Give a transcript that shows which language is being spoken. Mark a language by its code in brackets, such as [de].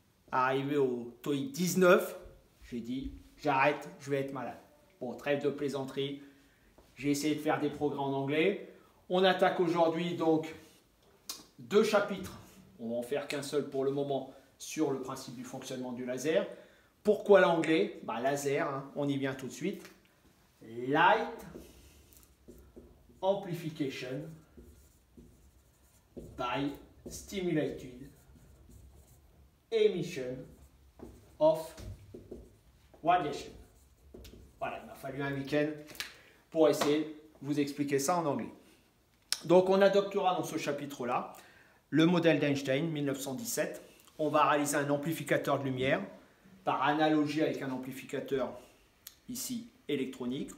[fr] Arrivé au TOEIC 19, j'ai dit j'arrête, je vais être malade. Bon, trêve de plaisanterie, j'ai essayé de faire des progrès en anglais. On attaque aujourd'hui donc 2 chapitres, on va en faire qu'un seul pour le moment, sur le principe du fonctionnement du laser. Pourquoi l'anglais? Laser, hein, on y vient tout de suite. [en] Light amplification by stimulated emission of radiation. [fr] Voilà, il m'a fallu un week-end pour essayer de vous expliquer ça en anglais. Donc on adoptera dans ce chapitre-là le modèle d'Einstein 1917. On va réaliser un amplificateur de lumière par analogie avec un amplificateur ici électronique.